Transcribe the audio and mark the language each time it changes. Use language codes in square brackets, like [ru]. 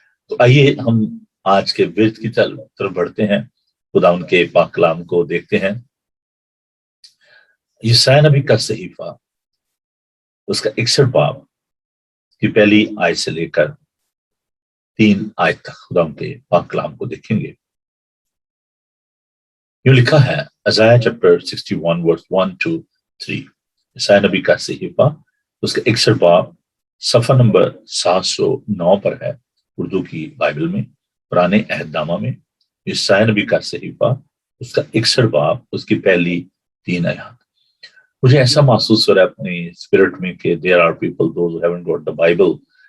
[hi] तो आइए हम आज के विर्द की तरफ बढ़ते हैं, खुदावन के पाक कलाम को देखते हैं। यशायाह नबी का सहीफा, उसका 61 बाब की पहली आयत से लेकर 3 आयत तक खुदावन के पाक कलाम को देखेंगे। यूं लिखा है, [en] Isaiah chapter 61 verse 1 to 3। [hi] यशायाह नबी का सहीफा, उसका 61 बाब सफा नंबर 709 पर है उर्दू की बाइबल में, पुराने अहदनामा में। यशायाह नबी का सहीफा, उसका 61 बाब, उसकी पहली 3 आयत। मुझे ऐसा महसूस हो रहा है अपने स्पिरिट में कि [en] There are people those who haven't got the Bible.